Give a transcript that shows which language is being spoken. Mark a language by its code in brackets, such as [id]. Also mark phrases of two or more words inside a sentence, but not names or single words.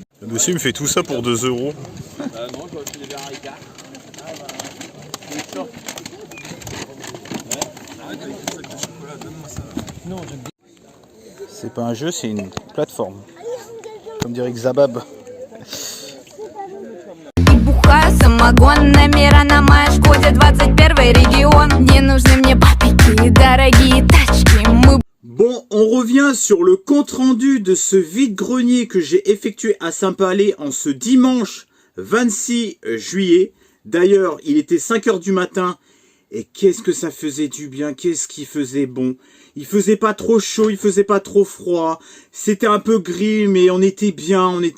[fr] Le monsieur me fait tout ça pour 2 €. Non, je vais acheter des verres à Ricard. C'est pas un jeu, c'est une plateforme. Comme dirait Xabab. [ru] Бухаю самогонными ранами, шкоде 21 регион. Не нужны мне папики, дорогие тачки. Мы [fr] Bon, on revient sur le compte-rendu de ce vide-grenier que j'ai effectué à Saint-Palais en ce dimanche 26 juillet. D'ailleurs, il était 5 h du matin et qu'est-ce que ça faisait du bien, qu'est-ce qui faisait bon. Il faisait pas trop chaud, il faisait pas trop froid. C'était un peu gris, mais on était bien, on était...